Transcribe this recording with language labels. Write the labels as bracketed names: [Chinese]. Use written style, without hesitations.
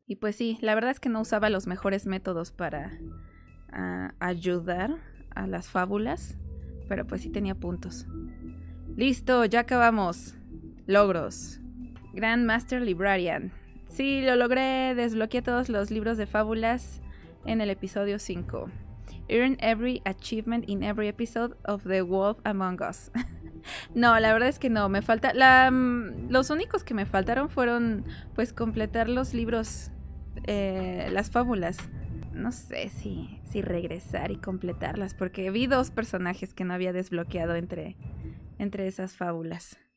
[Spanish] Y pues sí, la verdad es que no usaba los mejores métodos para ayudar a las fábulas. Pero pues sí tenía puntos. Listo, ya acabamos. Logros. Grand Master Librarian. Sí, lo logré. Desbloqueé todos los libros de fábulas en el episodio 5. [English] Earn every achievement in every episode of The Wolf Among Us. [Spanish] No, la verdad es que no. Me falta... los únicos que me faltaron fueron pues completar los libros, las fábulas. No sé si regresar y completarlas, porque vi 2 personajes que no había desbloqueado entre esas fábulas.